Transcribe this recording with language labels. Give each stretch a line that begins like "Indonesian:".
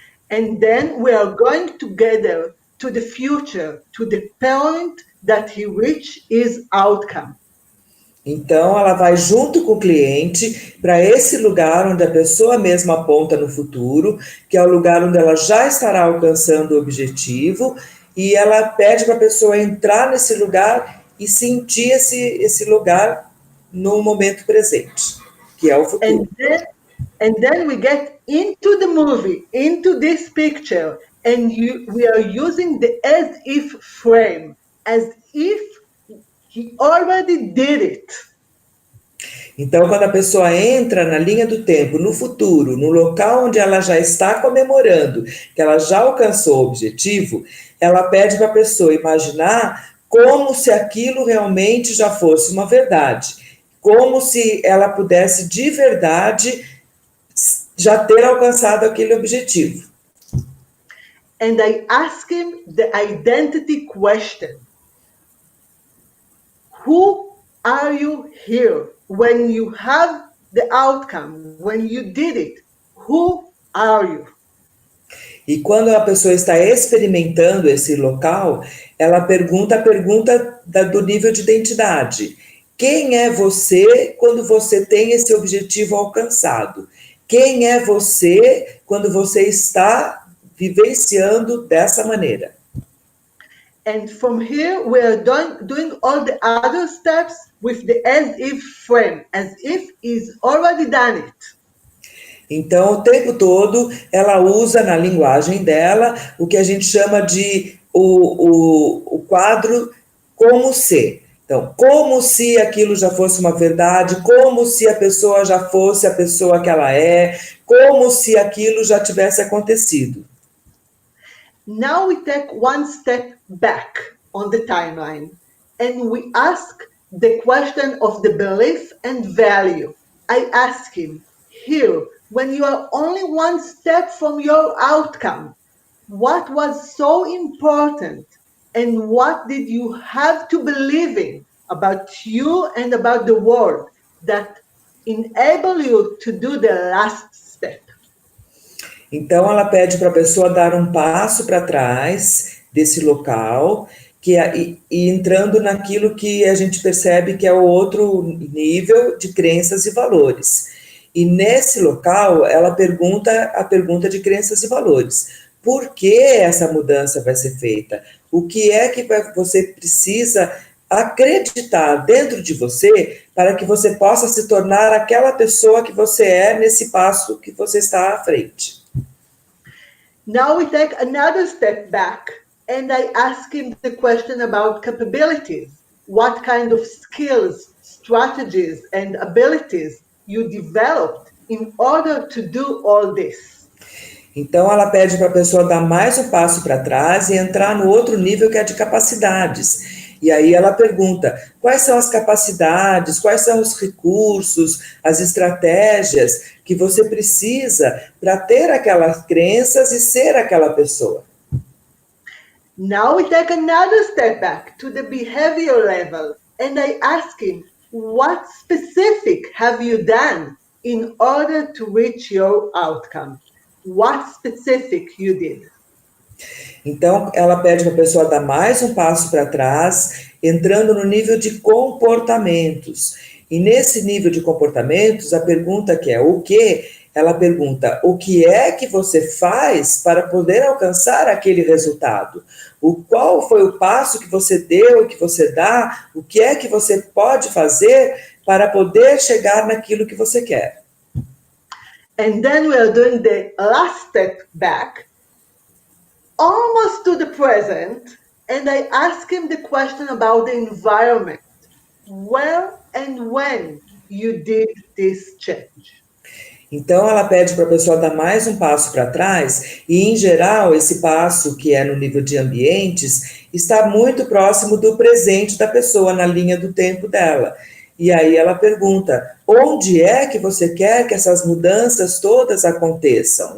English: And then we are going together to the future, to the point that he reached his outcome.
Portuguese: Então, ela vai junto com o cliente para esse lugar onde a pessoa mesma aponta no futuro, que é o lugar onde ela já estará alcançando o objetivo, e ela pede para a pessoa entrar nesse lugar e sentir esse lugar no momento presente, que é o futuro.
English: And then we get into the movie, into this picture, and we are using the as if frame, as if he already did it.
Portuguese: Então, quando a pessoa entra na linha do tempo, no futuro, no local onde ela já está comemorando, que ela já alcançou o objetivo, ela pede para a pessoa imaginar como se aquilo realmente já fosse uma verdade, como se ela pudesse de verdade já ter alcançado aquele objetivo.
English: And I ask him the identity question. Who are you here when you have the outcome, when you did it? Who are you?
Portuguese: E quando a pessoa está experimentando esse local, ela pergunta a pergunta do nível de identidade. Quem é você quando você tem esse objetivo alcançado? Quem é você quando você está vivenciando dessa maneira?
English: And from here, we are doing all the other steps with the as-if frame, as if he's already done it.
Portuguese: Então, o tempo todo, ela usa na linguagem dela o que a gente chama de o quadro como se. Então, como se aquilo já fosse uma verdade, como se a pessoa já fosse a pessoa que ela é, como se aquilo já tivesse acontecido.
English: Now we take one step back on the timeline and we ask the question of the belief and value. I ask him, here, when you are only one step from your outcome, what was so important and what did you have to believe in about you and about the world that enable you to do the last step?
Portuguese: Então, ela pede para a pessoa dar um passo para trás desse local e entrando naquilo que a gente percebe que é o outro nível de crenças e valores. E nesse local, ela pergunta a pergunta de crenças e valores. Por que essa mudança vai ser feita? O que é que você precisa acreditar dentro de você para que você possa se tornar aquela pessoa que você é nesse passo que você está à frente?
English: Now we take another step back and I ask him the question about capabilities. What kind of skills, strategies and abilities you developed in order to do all this?
Portuguese: Então, ela pede para a pessoa dar mais um passo para trás e entrar no outro nível que é de capacidades. E aí ela pergunta, quais são as capacidades, quais são os recursos, as estratégias que você precisa para ter aquelas crenças e ser aquela pessoa.
English: Now we take another step back to the behavior level, and I ask him, what specific have you done in order to reach your outcome? What specific you did?
Portuguese: Então, ela pede para a pessoa dar mais um passo para trás, entrando no nível de comportamentos. E nesse nível de comportamentos, a pergunta que é o quê? Ela pergunta, o que é que você faz para poder alcançar aquele resultado? Qual foi o passo que você deu, que você dá? O que é que você pode fazer para poder chegar naquilo que você quer?
English: And then we are doing the last step back, almost to the present, and I ask him the question about the environment. Where and when you did this change?
Portuguese: Então, ela pede para a pessoa dar mais um passo para trás, e, em geral, esse passo, que é no nível de ambientes, está muito próximo do presente da pessoa, na linha do tempo dela. E aí ela pergunta, onde é que você quer que essas mudanças todas aconteçam?